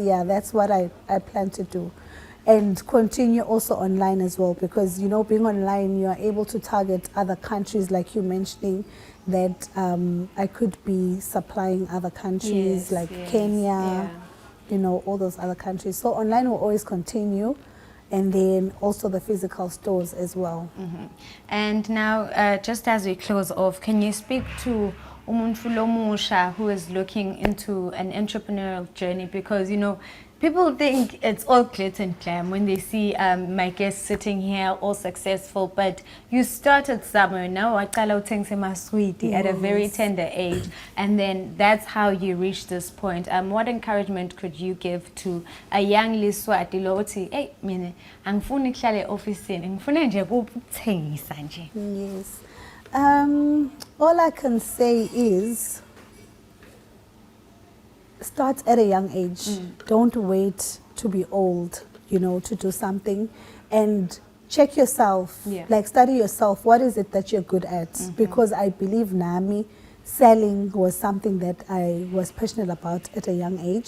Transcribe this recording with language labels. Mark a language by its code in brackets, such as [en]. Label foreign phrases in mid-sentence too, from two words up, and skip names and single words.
[en] Yeah, that's what I plan to do. And continue also online as well, because, you know, being online, you are able to target other countries, like you mentioning that I could be supplying other countries like Kenya, you know, all those other countries. So online will always continue, and then also the physical stores as well. And now, just as we close off, can you speak to [ss] umuntu lomusha [en] who is looking into an entrepreneurial journey, because people think it's all glitz and glam when they see my guest sitting here, all successful. But you started somewhere, no? Sweetie at a very tender age, and then that's how you reached this point. What encouragement could you give to a young Liswati Loti? Hey, mine, [ss] angifuni kuhlale officeini, ngifuna nje ukuthengisa nje. [en] Yes. All I can say is, start at a young age. Don't wait to be old, to do something, and check yourself. Like, study yourself. What is it that you're good at? Because I believe Nami, selling was something that I was passionate about at a young age.